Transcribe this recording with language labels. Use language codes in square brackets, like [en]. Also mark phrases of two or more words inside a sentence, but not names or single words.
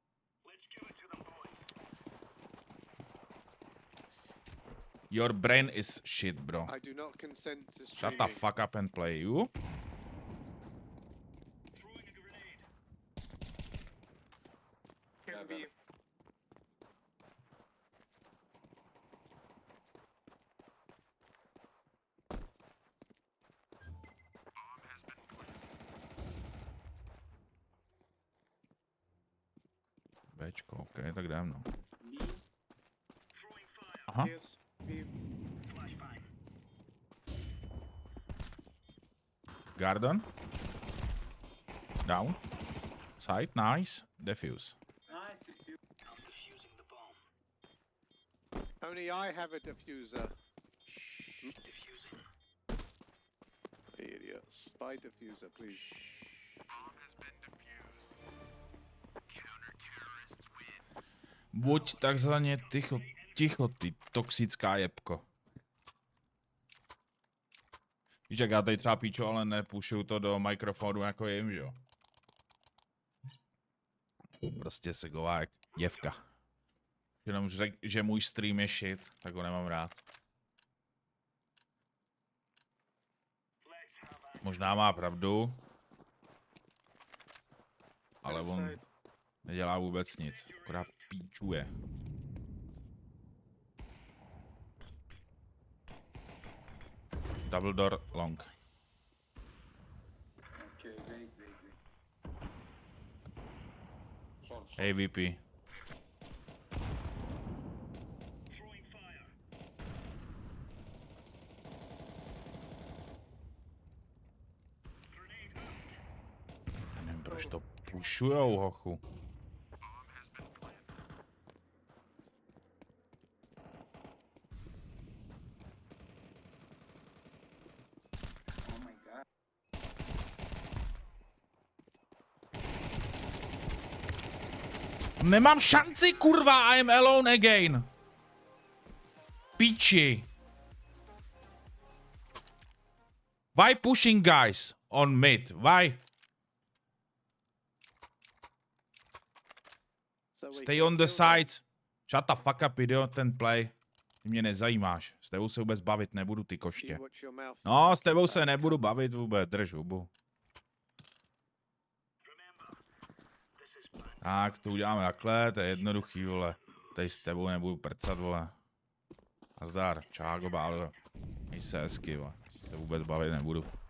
[en] Your brain is shit, bro. I do not consent to Shut streaming. the fuck up and play, you. Can be. [cs] Bčko, OK, tak jdem, no. [en] Me. Aha. Yes, we Garden. Down. Side, nice. Defuse. Nice to see you. Only I have a diffuser. Idiots. Buy diffuser, please. [cs] Buď takzvaně ticho, ty toxická jebko. Víš, jak já tady třeba píču, ale nepůjšu to do mikrofonu jako jim, že jo? Prostě se gová jak děvka. Jenom řek, že můj stream je shit, tak ho nemám rád. Možná má pravdu, ale on nedělá vůbec nic, akorát píčuje. [en] Double door long. Okay, wait. Short. AVP. [cs] Já nevím, proč to pušujou, hochu. [en] Oh my god. [cs] Nemám šanci, kurva, [en] I'm alone again. Piči. Why pushing guys on mid? Why? So we Stay can on the kill them. sides. Shut the fuck up, idiot, ten play. [cs] Ty mě nezajímáš. S tebou se vůbec bavit nebudu, ty koště. [en] You watch your mouth. [cs] No, s tebou se nebudu bavit vůbec, drž hubu. Tak, to uděláme takhle, to je jednoduchý, vole. Tady s tebou nebudu prcat, vole. A zdar, čágo, bálo. Měj se hezky, vole. Se vůbec bavit nebudu.